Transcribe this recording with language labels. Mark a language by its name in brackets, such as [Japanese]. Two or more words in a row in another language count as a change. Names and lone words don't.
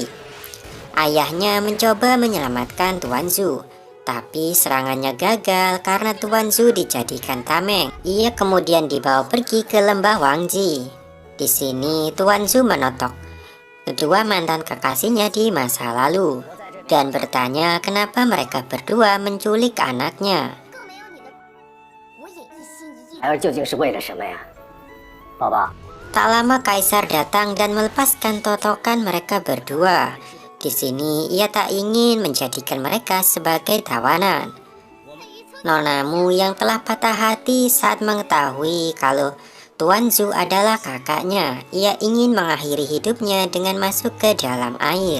[Indonesian] Ayahnya mencoba menyelamatkan Tuan Zhu, tapi serangannya gagal karena Tuan Zhu dijadikan tameng. Ia kemudian dibawa pergi ke lembah Wangji. Di sini Tuan Zhu menotok kedua mantan kekasihnya di masa lalu dan bertanya kenapa mereka berdua menculik anaknya. [Chinese] 孩儿究竟是为了什么呀，宝宝？ [Indonesian] Tak lama Kaisar datang dan melepaskan totokan mereka berdua. Di sini ia tak ingin menjadikan mereka sebagai tawanan. Nonamu yang telah patah hati saat mengetahui kalau Tuan Zhu adalah kakaknya, ia ingin mengakhiri hidupnya dengan masuk ke dalam air.